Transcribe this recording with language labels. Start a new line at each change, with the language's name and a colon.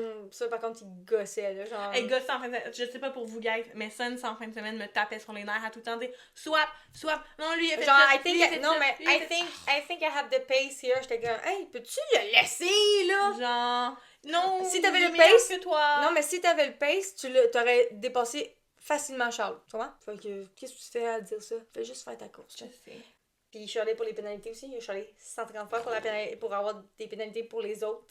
French: Ça, par contre, il gossait, là, genre... Hey, gosse, en fin de semaine, je sais pas pour vous, guys, mais Sun, en fin de semaine, me tapait sur les nerfs à tout le temps dire swap. Non, lui, il a fait genre, ça.
English: I think I have the pace here.
French: J'étais comme, hey, peux-tu le laisser, là? Genre, non, si t'avais le meilleur pace, que toi. Non, mais si t'avais le pace, t'aurais dépassé facilement Charles. Tu comprends? Fait que, qu'est-ce que tu fais à dire ça? Fais juste faire ta course. Je sais. Puis je suis allée pour les pénalités aussi. Je suis allée 150 fois pour avoir des pénalités pour les autres.